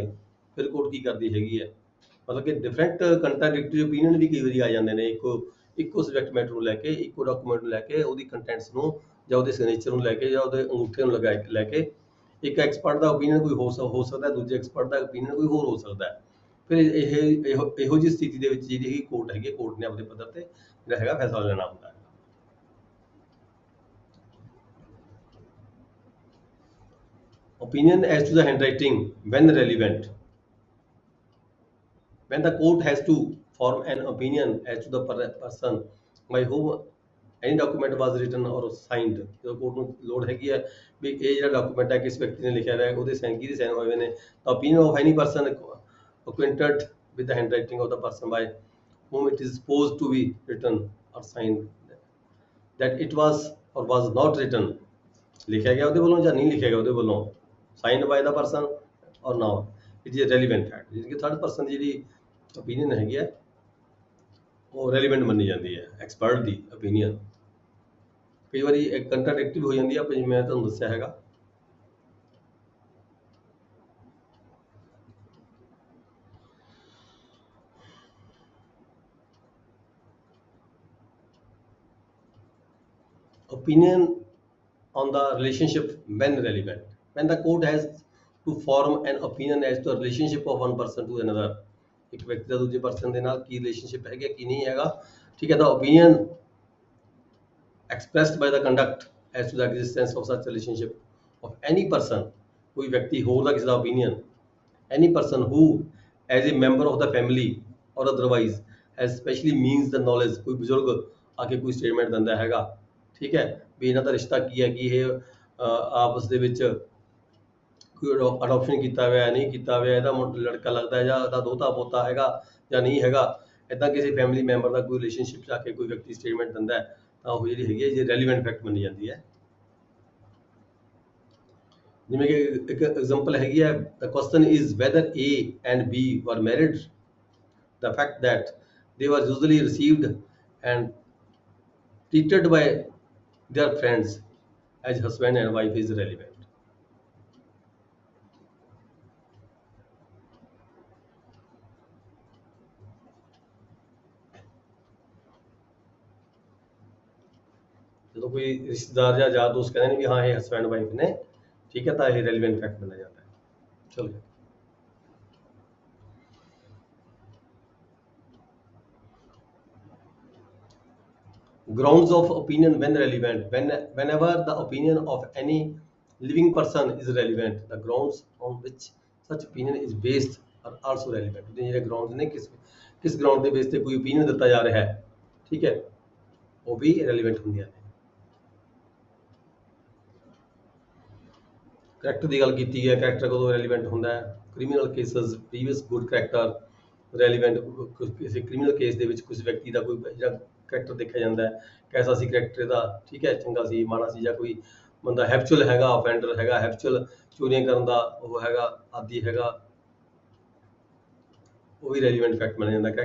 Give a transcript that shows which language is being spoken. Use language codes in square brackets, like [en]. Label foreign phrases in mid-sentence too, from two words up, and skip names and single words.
[pa] ਫਿਰ ਕੋਰਟ ਕੀ ਕਰਦੀ ਹੈਗੀ ਹੈ, ਮਤਲਬ ਕਿ [en] different contradictory opinion [pa] ਵੀ ਕਈ ਵਾਰੀ ਆ ਜਾਂਦੇ ਨੇ ਇੱਕੋ [en] subject matter [pa] ਨੂੰ ਲੈ ਕੇ, ਇੱਕੋ ਡਾਕੂਮੈਂਟ ਨੂੰ ਲੈ ਕੇ, ਉਹਦੀ ਕੰਟੈਂਟਸ ਨੂੰ ਜਾਂ ਉਹਦੇ ਸਿਗਨੇਚਰ ਨੂੰ ਲੈ ਕੇ ਜਾਂ ਉਹਦੇ ਅੰਗੂਠੇ ਨੂੰ ਲੈ ਕੇ ਇੱਕ ਐਕਸਪਰਟ ਦਾ ਓਪੀਨੀਅਨ ਕੋਈ ਹੋ ਸਕਦਾ, ਦੂਜੇ ਐਕਸਪਰਟ ਦਾ ਓਪੀਨੀਅਨ ਕੋਈ ਹੋਰ ਹੋ ਸਕਦਾ। ਫਿਰ ਇਹੋ ਜਿਹੀ ਸਥਿਤੀ ਦੇ ਵਿੱਚ ਜਿਹੜੀ ਕੋਰਟ ਹੈਗੀ, ਕੋਰਟ ਨੇ ਆਪਣੇ ਪੱਧਰ ਤੇ ਜਿਹੜਾ ਹੈਗਾ ਫੈਸਲਾ ਲੈਣਾ ਹੁੰਦਾ ਹੈ। [en] Opinion as to the handwriting when relevant, when the court has to form an opinion as to the person by whom any document was written or signed। [pa] ਜਦੋਂ ਕੋਰਟ ਨੂੰ ਲੋੜ ਹੈਗੀ ਹੈ ਵੀ ਇਹ ਜਿਹੜਾ ਡਾਕੂਮੈਂਟ ਹੈ ਕਿਸ ਵਿਅਕਤੀ ਨੇ ਲਿਖਿਆ ਹੋਇਆ ਹੈ, ਉਹਦੇ ਸਾਈਨ ਕਿਹਦੇ ਸਾਈਨ ਹੋਏ ਹੋਏ ਨੇ, ਤਾਂ [en] opinion of any person acquainted with the handwriting of the person by whom it is supposed to be written or signed that it was or was not written, [pa] ਲਿਖਿਆ ਗਿਆ ਉਹਦੇ ਵੱਲੋਂ ਜਾਂ ਨਹੀਂ ਲਿਖਿਆ ਗਿਆ ਉਹਦੇ ਵੱਲੋਂ, [en] signed by the person or not, it is a relevant fact। [pa] ਜਿਹਦੀ ਕਿ [en] third person [pa] ਦੀ ਜਿਹੜੀ opinion ਹੈਗੀ ਹੈ ਉਹ ਰੈਲੀਵੈਂਟ ਮੰਨੀ ਜਾਂਦੀ ਹੈ, ਐਕਸਪਰਟ ਦੀ opinion। ਕਈ ਵਾਰੀ ਇੱਕ ਕੰਟਰਾਡਿਕਟਿਵ ਹੋ ਜਾਂਦੀ ਹੈ, ਜਿਵੇਂ ਮੈਂ ਤੁਹਾਨੂੰ ਦੱਸਿਆ ਹੈਗਾ। [en] Opinion on the relationship when relevant, when the court has to form an opinion as to the relationship of one person to another, [pa] ਇੱਕ ਵਿਅਕਤੀ ਦਾ ਦੂਜੇ ਪਰਸਨ ਦੇ ਨਾਲ ਕੀ ਰਿਲੇਸ਼ਨਸ਼ਿਪ ਹੈਗਾ ਕੀ ਨਹੀਂ ਹੈਗਾ, ਠੀਕ ਹੈ। [en] ਤਾਂ opinion expressed by the conduct as to the existence of such relationship of any person, [pa] ਕੋਈ ਵਿਅਕਤੀ ਹੋਰ ਦਾ ਕਿਸੇ ਦਾ [en] opinion, any person who as a member of the family or otherwise has specially means the knowledge, [pa] ਕੋਈ ਬਜ਼ੁਰਗ ਆ ਕੇ ਕੋਈ ਸਟੇਟਮੈਂਟ ਦਿੰਦਾ ਹੈਗਾ, ਠੀਕ ਹੈ, ਵੀ ਇਹਨਾਂ ਦਾ ਰਿਸ਼ਤਾ ਕੀ ਹੈ, ਕਿ ਇਹ ਆਪਸ ਦੇ ਵਿੱਚ ਕੋਈ ਅਡਾਪਸ਼ਨ ਕੀਤਾ ਹੋਇਆ ਨਹੀਂ ਕੀਤਾ ਹੋਇਆ, ਇਹਦਾ ਲੜਕਾ ਲੱਗਦਾ ਜਾਂ ਇਹਦਾ ਦੋਤਾ ਪੋਤਾ ਹੈਗਾ ਜਾਂ ਨਹੀਂ ਹੈਗਾ, ਇੱਦਾਂ ਕਿਸੇ [en] family member [pa] ਦਾ ਕੋਈ ਰਿਲੇਸ਼ਨਸ਼ਿਪ 'ਚ ਆ ਕੇ ਕੋਈ ਵਿਅਕਤੀ ਸਟੇਟਮੈਂਟ ਦਿੰਦਾ ਹੈ, ਤਾਂ ਉਹ ਜਿਹੜੀ ਹੈਗੀ ਹੈ ਜੇ [en] relevant fact [pa] ਮੰਨੀ ਜਾਂਦੀ ਹੈ। ਜਿਵੇਂ ਕਿ ਇੱਕ ਐਗਜ਼ਾਮਪਲ ਹੈਗੀ ਹੈ, [en] the question is whether A and B were married, the fact that they were usually received and treated by their friends as husband and wife is relevant। [pa] ਜਦੋਂ ਕੋਈ ਰਿਸ਼ਤੇਦਾਰ ਜਾਂ ਯਾਰ ਦੋਸਤ ਕਹਿੰਦੇ ਨੇ ਵੀ ਹਾਂ ਇਹ [en] husband wife [pa] ਨੇ, ਠੀਕ ਹੈ, ਤਾਂ ਇਹ [en] relevant fact [pa] ਮੰਨਿਆ ਜਾਂਦਾ ਹੈ। [en] ਚਲੋ grounds of opinion when relevant, whenever the opinion of any living person is relevant, the grounds on which such opinion is based are also relevant। [pa] ਜਿਹੜੇ grounds ਨੇ ਕਿਸ ground ਦੇ base ਤੇ ਕੋਈ opinion ਦਿੱਤਾ ਜਾ ਰਿਹਾ ਹੈ, ਠੀਕ ਹੈ, ਉਹ ਵੀ relevant ਹੁੰਦੀਆਂ ਨੇ। ਕਰੈਕਟਰ ਦੀ ਗੱਲ ਕੀਤੀ ਹੈ, ਕਰੈਕਟਰ ਕਦੋਂ ਰੈਲੀਵੈਂਟ ਹੁੰਦਾ ਹੈ, [en] criminal cases previous good character relevant, [pa] ਕਿਸੇ [en] criminal case [pa] ਦੇ ਵਿੱਚ ਕਿਸੇ ਵਿਅਕਤੀ ਦਾ ਕੋਈ ਜਿਹੜਾ ਕਰੈਕਟਰ ਦੇਖਿਆ ਜਾਂਦਾ ਹੈ, ਕੈਸਾ ਸੀ ਕਰੈਕਟਰ ਦਾ, ਠੀਕ ਹੈ, ਚੰਗਾ ਸੀ ਮਾੜਾ ਸੀ, ਜਾਂ ਕੋਈ ਬੰਦਾ ਹੈਬਚੁਅਲ ਹੈਗਾ, ਅਫੈਂਡਰ ਹੈਗਾ, ਹੈਬਚੁਅਲ ਚੋਰੀਆਂ ਕਰਨ ਦਾ ਉਹ ਹੈਗਾ, ਆਦੀ ਹੈਗਾ, ਉਹ ਵੀ [en] relevant fact [pa] ਮੰਨਿਆ ਜਾਂਦਾ।